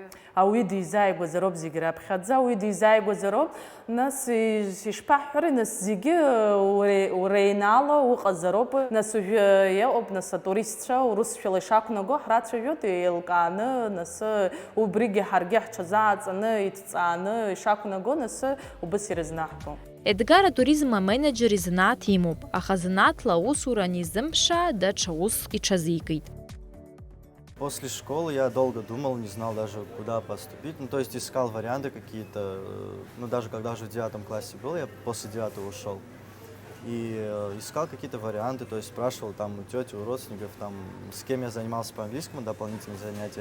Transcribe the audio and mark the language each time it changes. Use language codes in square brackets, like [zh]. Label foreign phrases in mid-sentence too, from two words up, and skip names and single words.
[ab] Ауаҩы дизааигәазароуп зегьы раԥхьаӡа, ауаҩы дизааигәазароуп, нас ишԥаҳҳәари, нас зегьы уреинало уҟазароуп, нас уажәы иҟоуп нас атуристцәа урысшәала ишақәнаго ҳрацәажәоит еилкааны, нас убригьы ҳаргьы ҳҽазааҵаны, иҭҵааны ишақәнаго, нас убас ирызнаҳго. Едгар атуризм аменеджер изанааҭ имоуп, аха занааҭла аусура анизымԥшаа даҽа уск иҽазикит. [ru] После школы я долго думал, не знал даже, куда поступить. Ну, то есть искал варианты какие-то. Ну, даже когда уже в 9 классе был, я после 9 ушел. И искал какие-то варианты, то есть спрашивал там у тети, у родственников, там, с кем я занимался по английскому, дополнительные занятия.